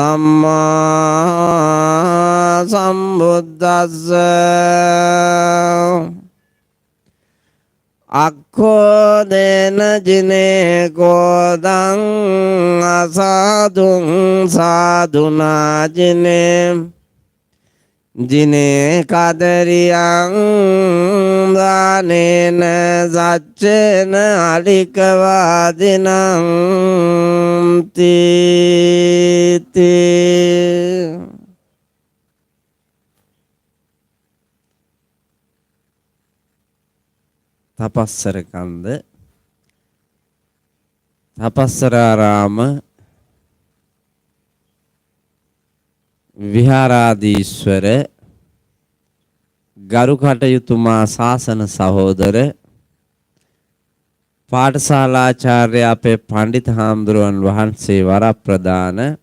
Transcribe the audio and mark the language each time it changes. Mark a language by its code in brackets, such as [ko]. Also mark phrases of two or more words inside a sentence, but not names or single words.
[pi] සම්මා සම්බුද්දස්ස අක්ඛෝ දේන ජිනේ කෝදං අසාදුං සාදුනා ජිනේ ජිනේ කදරියං දානේන සච්චේන අලිකවාදිනං තීති [si] තපස්සර කන්ද තපස්සරාරාම විහාරාදීශ්වර ගරු කටයුතුමා ශාසන සහෝදර පාඨශාලාචාර්ය අපේ පඬිත් හාමුදුරුවන් වහන්සේ වරප්‍රදාන